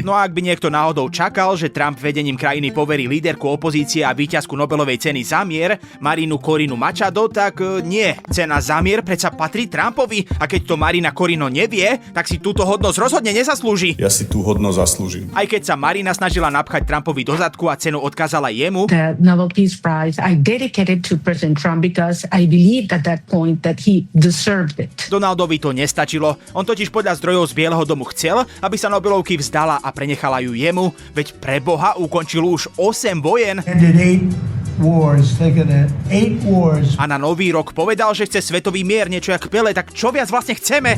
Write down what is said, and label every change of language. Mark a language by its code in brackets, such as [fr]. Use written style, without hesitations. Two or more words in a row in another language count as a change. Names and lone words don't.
[sk] No a ak by niekto náhodou čakal, že Trump vedením krajiny poverí líderku opozície a víťazku Nobelovej ceny za mier, Marinu Corinu Machado, tak nie. Cena za mier predsa patrí Trumpovi a keď to Marina Corino nevie, tak si túto hodnosť rozhodne nezaslúži. Ja si tú hodnosť zaslúžim. Aj keď sa Marina snažila napchať Trumpovi do zadku a cenu odkázala jemu, [en] The Nobel Peace Prize I dedicated to President Trump because I believed at that point that he deserved it. [sk] Donaldovi to nestačilo. On totiž podľa zdrojov z Bieleho domu chcel, aby sa Nobelovky vzdala a prenechala ju jemu, veď pre Boha ukončil už 8 vojen. A na nový rok povedal, že chce svetový mier, niečo jak Pele, tak čo viac vlastne chceme?